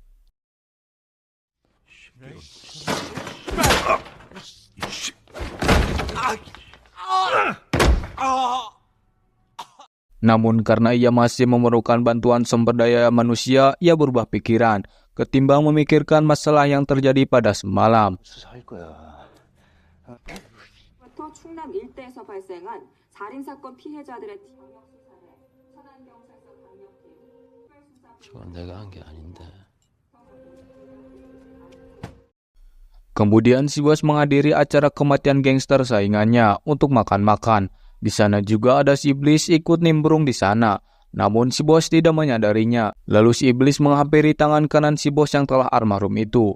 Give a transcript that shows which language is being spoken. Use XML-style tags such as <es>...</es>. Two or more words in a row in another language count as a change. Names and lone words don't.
<id>Namun karena ia masih memerlukan bantuan sumber daya manusia, ia berubah pikiran ketimbang memikirkan masalah yang terjadi pada semalam.</id> <ko>수사할 거야. 또 충남 일대에서 발생한 살인 사건 피해자들의 경력 수사에 천안경찰서 강력팀 특별수사 저건 내가 한 게 아닌데.</ko> <id>Kemudian si bos menghadiri acara kematian gangster saingannya untuk makan-makan. Di sana juga ada si iblis ikut nimbrung di sana. Namun si bos tidak menyadarinya. Lalu si iblis menghampiri tangan kanan si bos yang telah almarhum itu.</id>